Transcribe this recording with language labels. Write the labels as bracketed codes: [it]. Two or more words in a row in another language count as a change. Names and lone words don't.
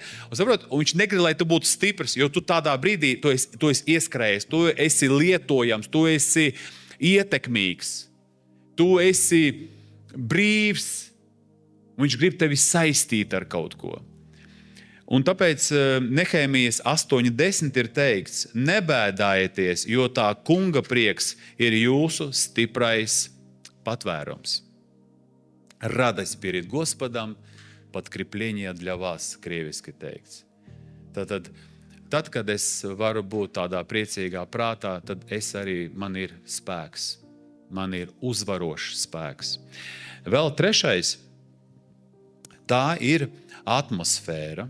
[lv] Un viņš negrib, lai tu būtu stiprs, jo tu tādā brīdī, tu esi ieskrējies, tu esi lietojams, tu esi ietekmīgs, tu esi brīvs. Viņš grib tevi saistīt ar kaut ko. Un tāpēc Nehēmijas 8.10 ir teikts, nebēdājieties, jo tā kunga prieks ir jūsu stiprais patvērums. [ru] Радость перед Господом, подкрепление для вас, [lv] krieviski teikts. Tad, kad es varu būt tādā priecīgā prātā, tad man ir spēks. man ir uzvarošs spēks. Vēl trešais, tā ir atmosfēra.